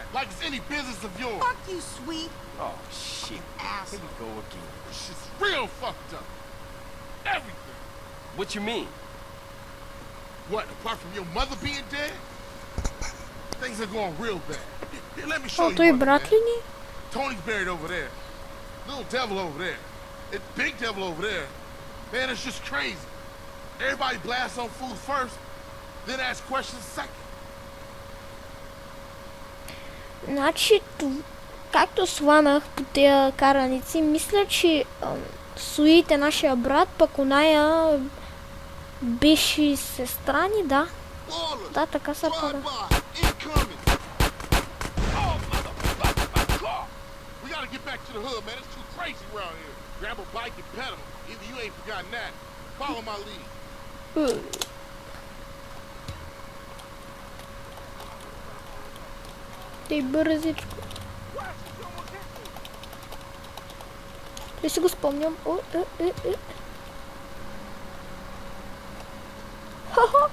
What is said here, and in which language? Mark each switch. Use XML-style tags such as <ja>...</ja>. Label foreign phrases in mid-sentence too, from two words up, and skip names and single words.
<en>Like it's any business of yours. Fuck you, sweet Oh, shit. Here asshole. we go again. This shit's real fucked up. Everything. What you mean? What, apart from your mother being dead? Things are going real bad. Here, let me show О, you</en> <bg>той</bg> <en>one,</en> <bg>брат</bg> <en>man.</en> <bg>ли ни?</bg> <en>Tony's buried over there. Little devil over there. It big devil over there. Man, it's just crazy. Everybody blasts on food first, then ask questions second.</en> <bg>Значи, както сванах по тези караници, мисля, че Суит е нашия брат, пък оная беше сестра ни, да.</bg> <en>Waller,</en> <bg>Да, така се пада.</bg> <en>drive-by, incoming. Oh, motherfucker, my car. We gotta get back to the hood, man. It's too crazy around here. Grab a bike and pedal. Either you ain't forgotten that. Follow my lead.</en> <bg>Тъй бързичко. Той си го спомням. О, Ха-ха.</bg>